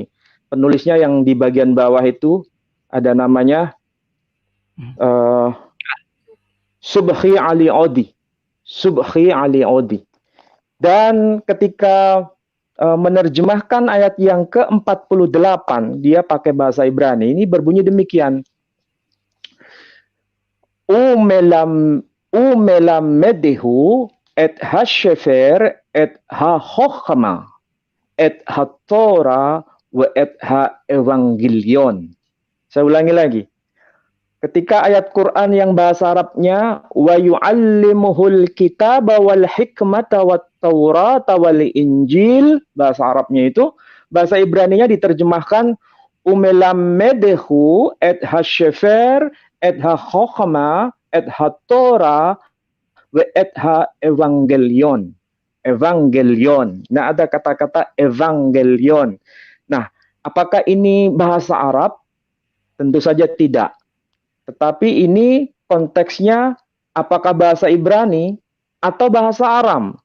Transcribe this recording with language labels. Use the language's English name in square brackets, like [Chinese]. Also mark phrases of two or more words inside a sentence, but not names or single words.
[Indonesian] Penulisnya yang di bagian bawah itu ada namanya Subhi Ali Odi. Subhi Ali Odi. Dan ketika menerjemahkan ayat yang ke-48, dia pakai bahasa Ibrani, ini berbunyi demikian. [Hebrew] ומלמדהו את הספר את החכמה את התורה ואת האוונגליון. [Indonesian] Saya ulangi lagi. Ketika ayat Quran yang bahasa Arabnya [Arabic] ويعلمه الكتاب والحكمة والتوراة والإنجيل, [Indonesian] bahasa Arabnya itu, bahasa Ibraninya diterjemahkan [Hebrew] ומלמדהו את הספר את החכמה את התורה ואת האוונגליון. [Indonesian] Evangelion. Nah, ada kata-kata evangelion. Nah, apakah ini bahasa Arab? Tentu saja tidak. Tetapi ini konteksnya apakah bahasa Ibrani atau bahasa Aram.